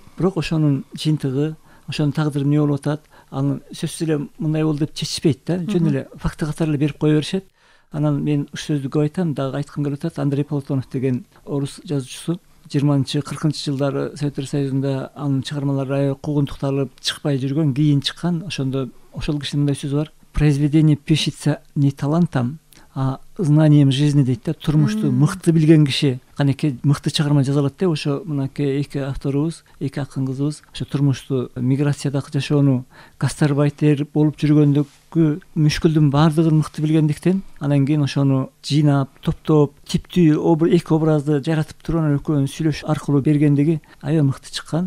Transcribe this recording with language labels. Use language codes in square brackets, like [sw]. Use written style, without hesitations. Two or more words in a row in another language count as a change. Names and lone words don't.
[ky] Бирок ошонун жыйынтыгы, ошонун тагдыры эмне болуп атат, аны сөзсүз эле мындай болду деп чечишпейт да. Жөн эле факты катары эле берип кое беришет. Анан мен ушул сөздү көп айтам, дагы айткым келип атат. Андрей Платонов деген орус жазуучусу 20-40 жылдары Советтер Союзунда анын чыгармалары аябай куугунтукталып чыкпай жүргөн, кийин чыккан. Ошондо ошол кишинин мындай сөзү бар: [ru] произведение пишется не талантом, а знанием жизни [ky] дейт да. Турмушту мыкты билген киши канеки мыкты чыгарма жаза алат деп. Ошо мынакей эки авторубуз, эки акын кызыбыз ошо турмушту, миграциядагы жашоону, гастарбайтер болуп жүргөндөгү мүшкүлдүн баардыгын мыкты билгендиктен, анан кийин ошону жыйнап, топтоп, типтүү эки образды жаратып туруп анан экөөнүн сүйлөш аркылуу бергендиги аябай мыкты чыккан.